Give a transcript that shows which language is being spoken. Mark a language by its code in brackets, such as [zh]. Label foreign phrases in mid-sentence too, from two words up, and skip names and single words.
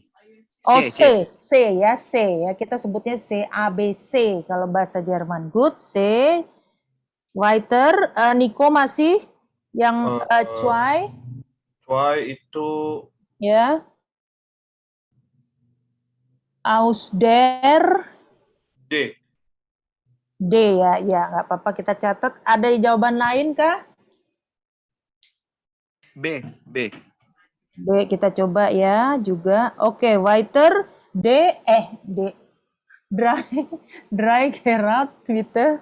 [id] Oh, C ya, C ya. Kita sebutnya C, A, B, C kalau bahasa Jerman. [en] Good, C. [id] Weiter, Nico masih yang Zwei. Zwei itu ya. [de] Aus der. D. [id] D ya, ya nggak apa-apa kita catat. Ada jawaban lain kah? B. B kita coba ya juga. [de] Oke, weiter. D. Dry Gerald Twitter.